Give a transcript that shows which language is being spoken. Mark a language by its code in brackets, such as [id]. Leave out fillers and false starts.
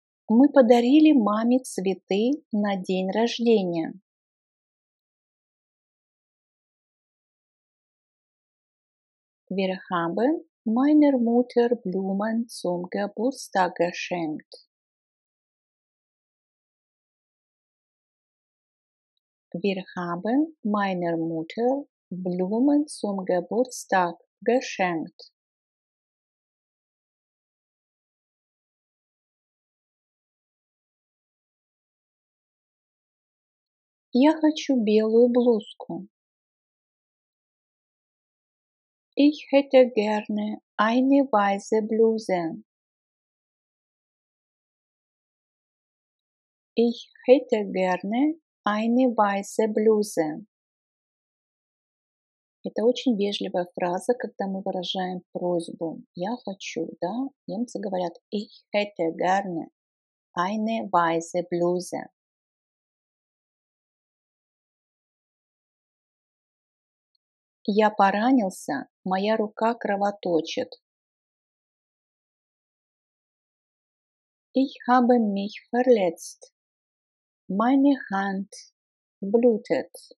[ru] Мы подарили маме цветы на день рождения. [de] Wir haben meiner Mutter Blumen zum Geburtstag geschenkt. Wir haben meiner Mutter Blumen zum Geburtstag geschenkt. [ru] Я хочу белую блузку. [de] Ich hätte gerne eine weiße Bluse. Ich hätte gerne eine weiße Bluse. [ru] Это очень вежливая фраза, когда мы выражаем просьбу. Я хочу, да? Немцы говорят [de] ich hätte gerne eine weiße Bluse. [ru] Я поранился, моя рука кровоточит. [de] Ich habe mich verletzt. Meine Hand blutet.